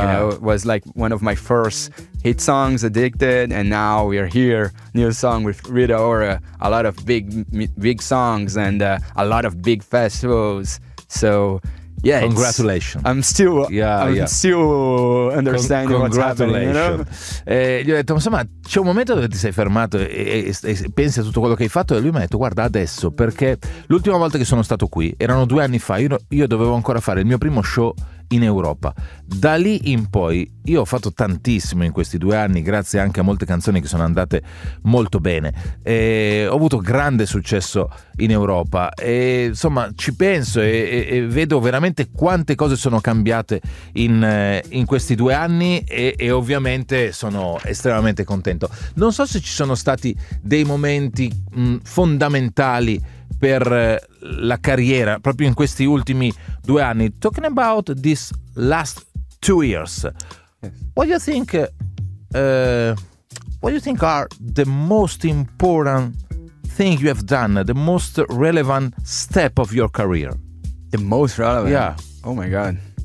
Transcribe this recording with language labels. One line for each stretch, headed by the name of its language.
English: You know, it was like one of my first hit songs, Addicted, and now we are here, new song with Rita Ora, a lot of big songs, and a lot of big festivals. So yeah, congratulations. I'm still understanding congratulations. What's happening, you know?
Italian: Gli ho detto, insomma, c'è un momento dove ti sei fermato e pensi a tutto quello che hai fatto, e lui mi ha detto, guarda, adesso, perché l'ultima volta che sono stato qui erano 2 anni fa, io dovevo ancora fare il mio primo show in Europa. Da lì in poi io ho fatto tantissimo in questi 2 anni, grazie anche a molte canzoni che sono andate molto bene, e ho avuto grande successo in Europa, e insomma ci penso e vedo veramente quante cose sono cambiate in questi 2 anni, e ovviamente sono estremamente contento. Non so se ci sono stati dei momenti fondamentali per la carriera proprio in questi ultimi 2 anni.
English: Talking about this last 2 years, what do you think are the most important thing you have done, the most relevant step of your career? The most relevant? Yeah. Oh my god.